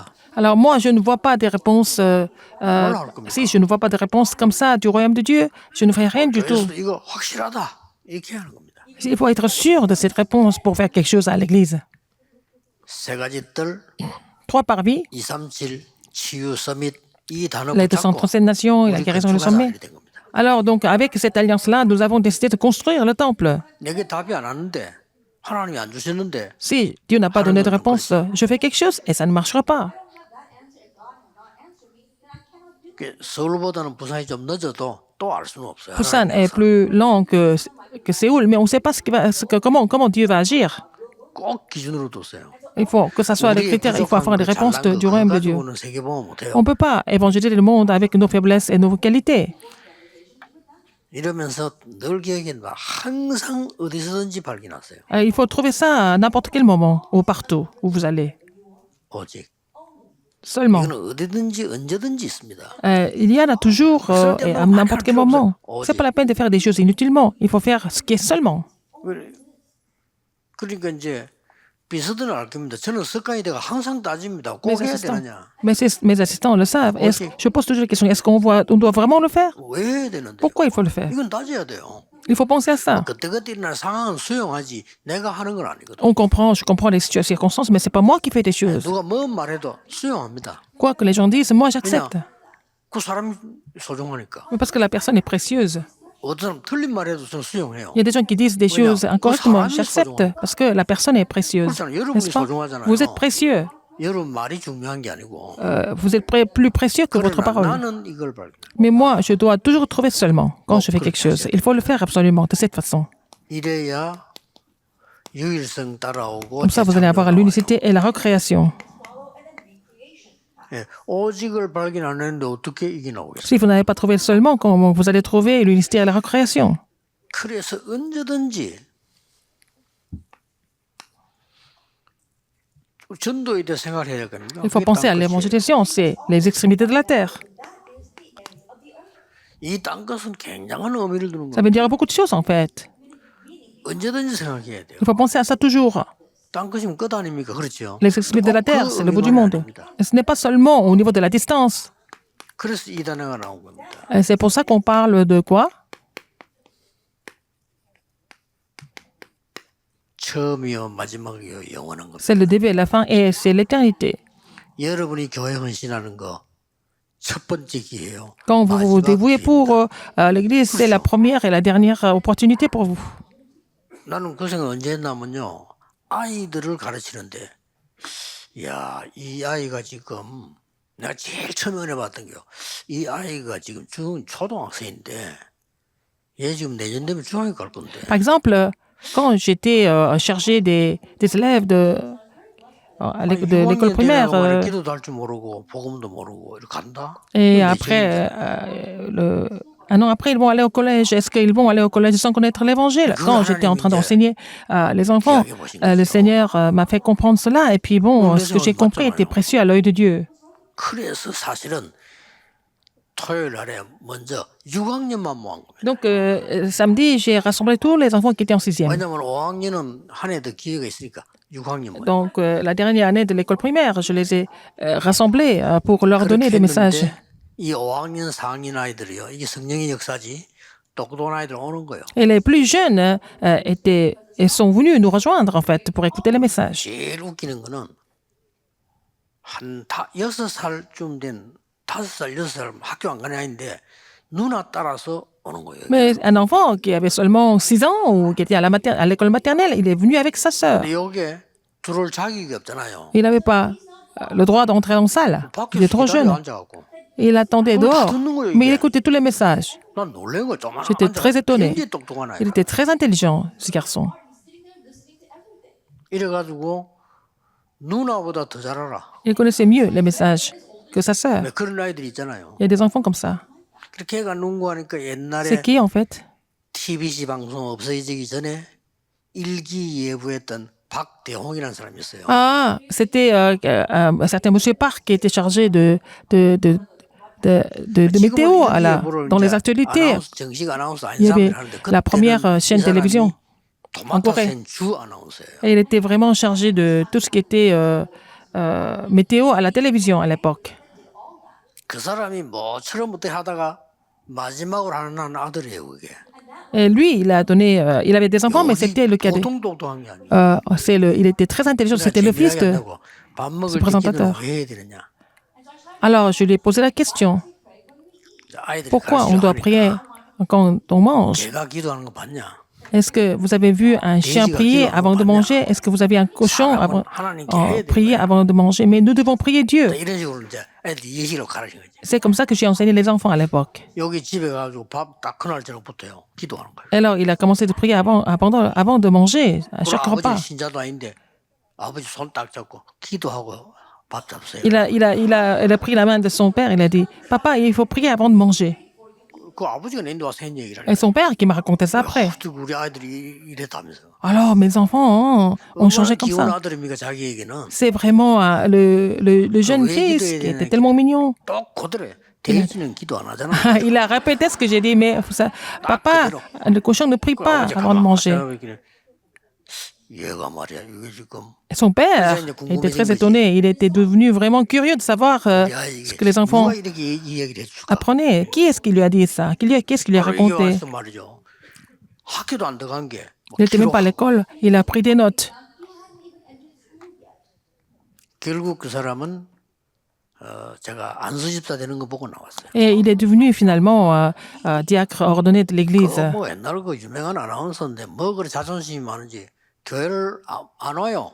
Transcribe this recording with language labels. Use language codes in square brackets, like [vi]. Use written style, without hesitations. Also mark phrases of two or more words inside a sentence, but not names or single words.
[fr] Alors, moi, je ne vois pas des réponses. Si je ne vois pas de réponses comme ça du royaume de Dieu, je ne ferai rien du tout. [ko] 그래서 이거 확실하다 이렇게 하는 겁니다. [fr] Il faut être sûr de cette réponse pour faire quelque chose à l'Église. [ko] 세 가지 뜰 [fr] 3 parvis, [ko] 237 치유 서밋 이 단어 [fr] les [ko] 붙잡고 [fr] 237 nations et la [ko] 우리 [fr] guérison du [ko] 건축하자 [fr] sommet. [ko] 이렇게 된 겁니다. [fr] Alors, donc, avec cette alliance-là, nous avons décidé de construire le temple. [ko] 내게 답이 안 왔는데 하나님이 안 주셨는데 [fr] Si Dieu n'a pas donné de réponse, je fais quelque chose et ça ne marchera pas. [ko] 서울보다는 부산이 좀 늦어도 또 알 수는 없어요. [fr] Busan est plus lent que Séoul, mais on ne sait pas comment Dieu va agir. [ko] 꼭 기준으로 뒀어요. [fr] Il faut que ça soit le critère, il faut avoir des réponses du royaume de Dieu. [ko] 가지고는 세계보험 못해요. [fr] On ne peut pas évangéliser le monde avec nos faiblesses et nos qualités. [ko] 이러면서 늘 기억해봐. 항상 어디서든지 발견하세요. [fr] Il faut trouver ça à n'importe quel moment ou partout où vous allez. [ko] 오직 [fr] Seulement. [ko] 이거는 어디든지 언제든지 있습니다. [fr] Il y en a toujours et à n'importe quel moment. C'est pas la peine de faire des choses inutilement. Il faut faire ce qui est seulement. [ko] 그러니까 이제 비서들은 알 겁니다. 저는 습관이 돼가 항상 따집니다. 꼭 [fr] Mes [ko] 해야 [fr] assistants, [ko] 되느냐? [fr] mes assistants le savent. Je pose toujours la question, est-ce on doit vraiment le faire? [ko] 왜 해야 되는데? [fr] Pourquoi il faut le faire? [ko] 이건 따져야 돼요. [fr] Il faut penser à ça. [ko] 그때그때 일어날 상황은 수용하지 내가 하는 건 아니거든. [fr] Je comprends les circonstances, mais c'est pas moi qui fais des choses. [ko] 누가 뭐 말해도 수용합니다. [fr] Quoi que les gens disent, moi j'accepte. [ko] 그 사람이 소중하니까. [fr] Mais parce que la personne est précieuse. [ko] 어떤 사람 틀린 말해도 저는 수용해요. [fr] Il y a des gens qui disent des choses incorrectement. J'accepte parce que la personne est précieuse. [ko] 그렇잖아요. 여러분이 [fr] N'est-ce pas? [ko] 소중하잖아요. [fr] Vous êtes précieux. [ko] 여러분 말이 중요한 게 아니고. [fr] Vous êtes plus précieux que votre [ko] 그러나 [fr] parole. [ko] 나는 이걸 발견. [fr] Mais moi, je dois toujours trouver seulement quand je fais quelque chose. Il faut le faire absolument de cette façon. [ko] 이래야 유일성 따라오고. [fr] Comme ça, vous allez avoir l'unicité et la recréation. [ko] 예, 오직을 발견 안 했는데 어떻게 이게 나오겠어요? [fr] Si vous n'avez pas trouvé le seulement, comment vous allez trouver l'unicité et la recréation? [ko] 그래서 언제든지 전도에 대해 생각해야 될 겁니다. [fr] Il faut penser à l'évangélisation, c'est les extrémités de la terre. [ko] 이 땅것은 굉장한 의미를 두는 [fr] Ça [ko] 겁니다. [fr] veut dire beaucoup de choses en fait. [ko] 언제든지 생각해야 돼요. [fr] Il faut penser à ça toujours. [ko] 땅것이면 끝 아닙니까? 그렇죠. [fr] Les extrémités de la terre, c'est le bout du monde. Et ce n'est pas seulement au niveau de la distance. [ko] 그래서 이 단어가 나온 겁니다. [fr] Et c'est pour ça qu'on parle de quoi? [ko] 처음이요 마지막이요 영원한 겁니다. [fr] C'est le début et la fin et c'est l'éternité. [ko] 여러분이 교회 헌신하는 거 첫 번째 기회예요. Quand vous vous dévouez pour l'Église, c'est la première et la dernière opportunité pour vous. 나는 그 생각 언제 했냐면요. 아이들을 가르치는데 야, 이 아이가 지금 내가 제일 처음에 은혜 받던 게요. 이 아이가 지금 초등학생인데 얘 지금 내년 되면 중학교 갈 건데 [fr] Par exemple, quand j'étais chargé des élèves de l'école primaire, [ko] 기도도 할 줄 모르고 복음도 모르고 이렇게 간다. [fr] et après, un an après, ils vont aller au collège. Est-ce qu'ils vont aller au collège sans connaître l'Évangile? Quand j'étais en train d'enseigner les enfants, le Seigneur m'a fait comprendre cela. Et puis bon, ce que j'ai compris était précieux à l'œil de Dieu. [ko] 그래서 사실은 토요일 날에 먼저 6학년만 모은 겁니다. [fr] Donc, samedi, j'ai rassemblé tous les enfants qui étaient en 6e. [ko] 왜냐하면 5학년은 한 해 더 기회가 있으니까 6학년만. [fr] Donc, la dernière année de l'école primaire, je les ai rassemblés pour leur donner des messages. [ko] 이 5학년, 4학년 아이들이요. 이게 성령의 역사지. 똑똑한 아이들 오는 거예요. [fr] Et les plus jeunes sont venus nous rejoindre, en fait, pour écouter les messages. [ko] 제일 웃기는 거는 한 6살쯤 된 5살, 6살 학교 안 가는 아이인데 누나 따라서 오는 거예요. [fr] Mais un enfant qui avait seulement 6 ans ou qui était à l'école maternelle, il est venu avec sa sœur. [ko] 근데 이게 들어올 자격이 없잖아요. [fr] Il n'avait pas le droit d'entrer en salle. Il était [ko] 밖에서 [fr] trop [ko] 기다려 [fr] jeune. [ko] 앉아갖고. [fr] Et il attendait [ko] 그걸 다 [fr] dehors. [ko] 듣는 거예요, [fr] Mais il [ko] 이게. [fr] écoutait tous les messages. [ko] 난 놀란 거 좀. [fr] J'étais très étonné. [ko] 굉장히 똑똑한 아이. [fr] Il était très intelligent, ce garçon. [ko] 이래가지고 누나보다 더 잘 알아. [fr] Il connaissait mieux les messages que sa sœur. [ko] 왜 그런 아이들이 있잖아요. [fr] Il y a des enfants comme ça. [ko] 그렇게 걔가 농구하니까 [fr] C'est [ko] 옛날에 [fr] qui, en fait? [ko] TBC 방송 없어지기 전에 일기예보했던 박대홍이라는 사람이 있어요. [fr] Ah, c'était un certain monsieur Park qui était chargé de météo dans les actualités. [ko] 정식 아나운서 아닌 [fr] Il y avait [ko] 사람들 하는데 [fr] la première [ko] 그때는 [fr] chaîne [ko] 이 [fr] télévision [ko] 사람이 [fr] en Corée. [ko] 도마타센 주 아나운서예요. [fr] Et il était vraiment chargé de tout ce qui était météo à la télévision à l'époque. [ko] 그 사람이 뭐처럼 못해 하다가 마지막으로 하는 아들이에요, 그게. [fr] Et lui, il avait des enfants, mais c'était le cadet. [ko] 보통 똑똑한 게 아니에요. [fr] Il était très intelligent, c'était le fils de [ko] 밥 [fr] ce [ko] 먹을 때 기도는 [fr] présentateur. [ko] 왜 해야 되느냐? [fr] Alors, je lui ai posé la question. [ko] 아이들이 [fr] Pourquoi on doit prier quand on mange? [ko] 개가 기도하는 거 봤냐? [fr] Est-ce que vous avez vu un chien prier avant de manger? Est-ce que vous avez un cochon prier avant de manger? Mais nous devons prier Dieu. [ko] 이런 식으로 이제 애들 예시로 가르친 거지. [fr] C'est comme ça que j'ai enseigné les enfants à l'époque. [ko] 여기 집에 가가지고 밥 딱 그날 저녁부터요 기도하는 거예요. [fr] Alors, il a commencé de prier avant de manger, à chaque [ko] 아버지 [fr] repas. [ko] 신자도 아닌데 아버지 손 딱 잡고 기도하고 밥 잡수요. [fr] Il a pris la main de son père, il a dit, Papa, il faut prier avant de manger. [ko] 그 아버지가 내데 와서 했 얘기를 [fr] Et son père qui m'a raconté ça après. [ko] 우리 아이들이 이랬다면서. [fr] Alors, mes enfants ont changé comme [ko] 귀여운 [fr] ça. [ko] 아들입니까 자기에게는. [fr] C'est vraiment le jeune fils qui était tellement mignon. [ko] 또 그대로 돼지는 기도 안 하잖아. [fr] Il a répété ce que j'ai dit, mais papa, le cochon ne prie pas avant de manger. [ko] 얘가 말이야 이게 지금 [fr] Et son père était très étonné. Il était devenu vraiment curieux de savoir ce que les enfants [ko] 누가 이렇게 이 얘기를 해줄까? [fr] apprenaient. Qui est-ce qui lui a dit ça? Qu'est-ce qu'il lui a [ko] 이게 [fr] raconté? [ko] 와서 말이죠. 학교도 안 들어간 게. [fr] Il n'était même pas à l'école. Il a pris des notes. [ko] 결국 그 사람은 제가 안수집사 되는 거 보고 나왔어요. [fr] Et il est devenu finalement diacre ordonné de l'église. [ko] 뭐 옛날 그 유명한 아나운서인데 뭐 그래 자존심이 많은지 교회를 안 와요.